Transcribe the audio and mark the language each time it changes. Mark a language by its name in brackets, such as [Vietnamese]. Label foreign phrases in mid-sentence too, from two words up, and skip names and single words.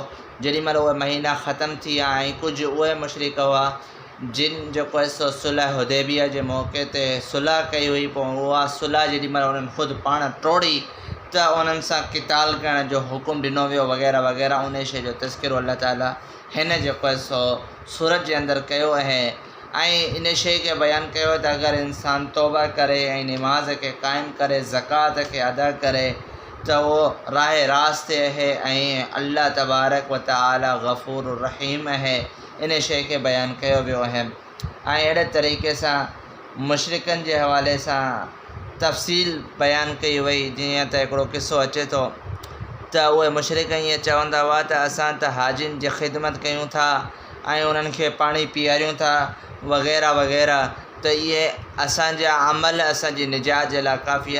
[Sindhi] जेॾीमहिल उहे महीना ख़तमु थी विया ऐं कुझु उहे मुशरिक हुआ जिन जेको आहे सो सुलह हुदैबिया जे मौक़े ते सुलह कई हुई, पोइ उहा सुलह जेॾीमहिल उन्हनि ख़ुदि पाण टोड़ी त उन्हनि सां क़िताल करण जो हुकुम ॾिनो वियो वग़ैरह वग़ैरह। उन शइ जो तज़किरो अल्लाह ताला हिन जेको आहे सो सूरत जे अंदरि कयो आहे ऐं इन शइ खे बयानु कयो त अगरि इंसान तौबा करे ऐं निमाज़ खे क़ाइमु करे, ज़कात खे अदा करे त उहो राह रास्त आहे ऐं [Arabic] الله تبارك وتعالى [Sindhi] गफ़ूर रहीम आहे। इन शइ खे बयानु कयो वियो आहे। ऐं अहिड़े तरीक़े सां मुशरिकनि जे हवाले सां तफ़सील बयानु कई वई। जीअं त हिकिड़ो क़िसो अचे थो त उहे मुशरिक ईअं चवंदा हुआ त असां त हाजियुनि जी ख़िदमत कयूं था ऐं उन्हनि खे पाणी पीआरियूं था वग़ैरह वग़ैरह, त इहे असांजा अमल असांजी निजात जे लाइ काफ़ी आहिनि।